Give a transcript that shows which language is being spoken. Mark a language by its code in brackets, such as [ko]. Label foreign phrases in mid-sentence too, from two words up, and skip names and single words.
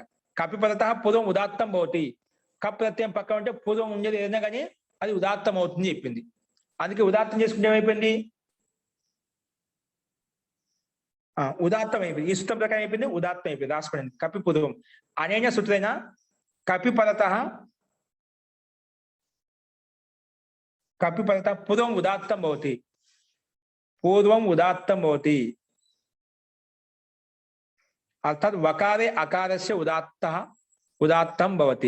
[sa] కపిపరతః పూర్వం ఉదాత్తం భవతి. [te] కప్ ప్రత్యయం పక్కన ఉంటే పూర్వం ఉండేది ఏదైనా కానీ అది ఉదాత్తం అవుతుంది చెప్పింది. అందుకే ఉదాత్తం చేసుకుంటే ఏమైపోయింది, ఉదాత్తం అయిపోయింది. ఈ సూత్రం ప్రకారం అయిపోయింది, ఉదాత్తం అయిపోయింది. [sa] రాసుకోండి. కపిపూర్వం అనేన సూత్రేణ कपिपरतः पूर्वम् उदात्तं भवति, पूर्वम् उदात्तं भवति। अर्थात वकारे अकारस्य उदात्तं भवति।